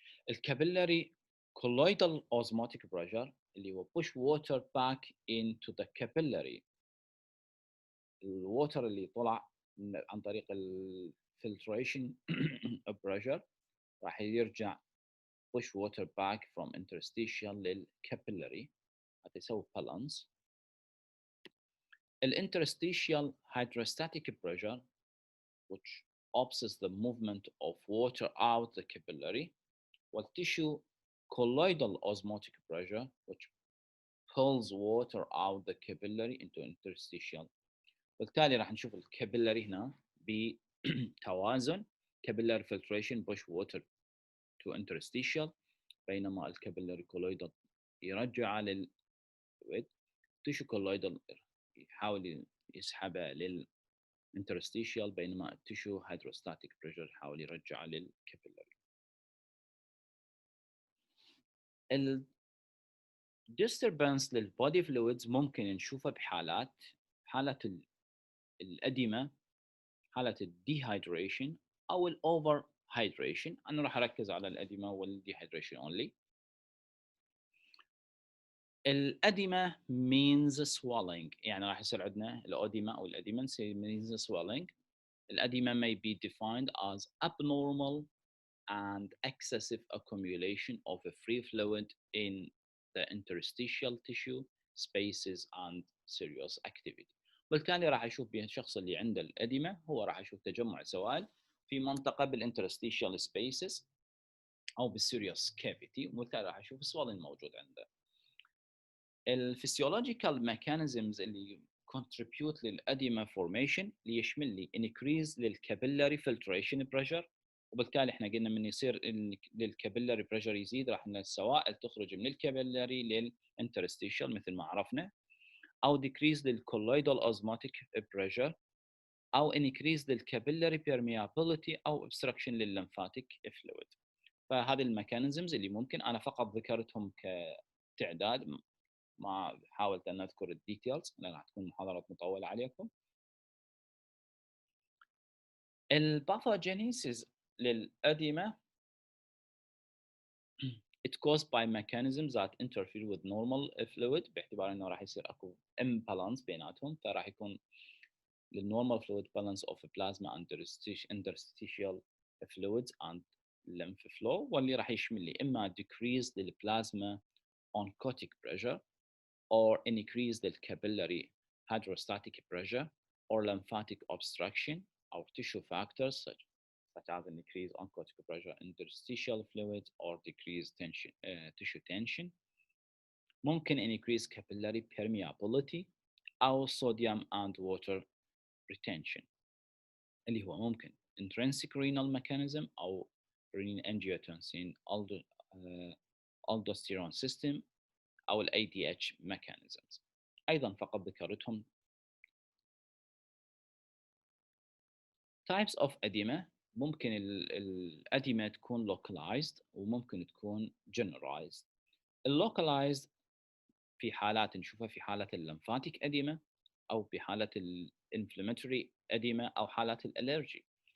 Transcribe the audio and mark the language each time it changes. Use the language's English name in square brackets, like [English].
[English] الكابيلاري colloidal osmotic pressure [Arabic] اللي هو [English] push water back into the capillary. [Arabic] الووتر اللي طلع عن طريق الفلتريشن pressure راح يرجع [English] push water back from interstitial [Arabic] للcapillary حتى يسوي balance. [English] Interstitial hydrostatic pressure which opposites the movement of water out the capillary, while tissue colloidal osmotic pressure which pulls water out the capillary into interstitial. [Arabic] بالتالي راح نشوف الكابيلاري هنا بتوازن [English] capillary filtration push water to interstitial، [Arabic] بينما الكابيلاري كولويدال يرجع للفلويد، tissue colloidal يحاول يسحبه للinterstitial، بينما التيشو hydrostatic pressure يحاول يرجعه للكابيلاري. disturbance للبودي فلويدز ممكن نشوفها حالة الأديمة، حالة الديهايدريشن أو الأوفر هايدريشن. أنا راح أركز على الأديمة والديهايدريشن only. الأديمة [English] means swelling، [Arabic] يعني راح يصير عندنا الأديمة أو الأديمة means swelling. [English] الأديمة may be defined as abnormal and excessive accumulation of a free fluid in the interstitial tissue spaces and serious activity. [Arabic] بالتالي راح اشوف بين الشخص اللي عنده الأديمة هو راح اشوف تجمع سوائل في منطقة بالinterstitial spaces او بالسيريوس كافيتي، وبالتالي راح اشوف swelling موجود عنده. الفسيولوجيكال ميكانيزمز اللي contribute للأديمة formation اللي يشمل لي increase للكابيلاري filtration pressure، وبالتالي احنا قلنا من يصير للكابيلاري بريشر يزيد راح ان السوائل تخرج من الكابيلاري للانترستيشال مثل ما عرفنا، او decrease للكولويدال osmotic pressure، او increase للكابيلاري permeability او obstruction لللمفاتيك فلويد. فهذه الميكانيزمز اللي ممكن انا فقط ذكرتهم كتعداد، ما حاولت ان اذكر الديتيلز لان راح تكون محاضرات مطوله عليكم. الباثوجينيسيس للأديمة [English] it caused by mechanisms that interfere with normal fluid، [Arabic] باعتبار انه راح يصير اكو imbalance بيناتهم، فراح يكون [English] للnormal fluid balance of plasma and interstitial fluids and lymph flow، [Arabic] واللي راح يشمل لي اما [English] decrease للplasma oncotic pressure or increase للcapillary hydrostatic pressure or lymphatic obstruction or tissue factors such as an increase oncotic pressure, interstitial fluids, or decreased tension, tissue tension. ممكن increase capillary permeability أو sodium and water retention، [Arabic] اللي هو ممكن [English] intrinsic renal mechanism أو renin-angiotensin aldosterone system أو ال ADH mechanisms. [Arabic] أيضا فقط ذكرتهم. [English] types of edema، [Arabic] ممكن الأديمة تكون localized وممكن تكون generalized. اللوكلايزد في حالات نشوفها في حالة اللمفاتيك أديمة أو بحالة الانفلاماتوري أديمة أو حالات الألرجي.